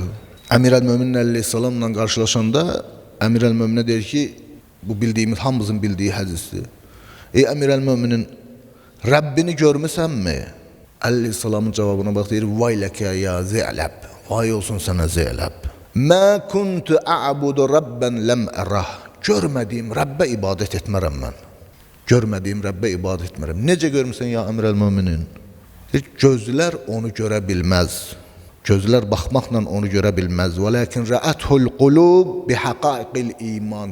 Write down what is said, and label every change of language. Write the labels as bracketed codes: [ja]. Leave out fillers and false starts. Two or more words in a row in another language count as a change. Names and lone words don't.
[az] Əmir-əl-Mömin əleyhissalamla qarşılaşanda Əmir-əl-Möminə deyir ki, bu bildiyimiz, hamımızın bildiyi hədisdir. Ey Əmir-əl-Möminin, Rəbbini görmüsənmi? Əleyhissalamın cavabına bax, deyir, [ar] ويل لك يا زينب, [az] vay olsun sənə Zeynəb. [ar] ما كنت أعبد ربا لم أره. [az] Görmədiyim Rəbbə ibadət etmərəm mən. Görmədiyim Rəbbə ibadət etmərəm. Necə görmüsən ya Əmir-əl-Möminin? Gözlər onu görə bilməz. Gözlər baxmaqla onu görə bilməz. [ar] ولكن رأته القلوب بحقائق الإيمان.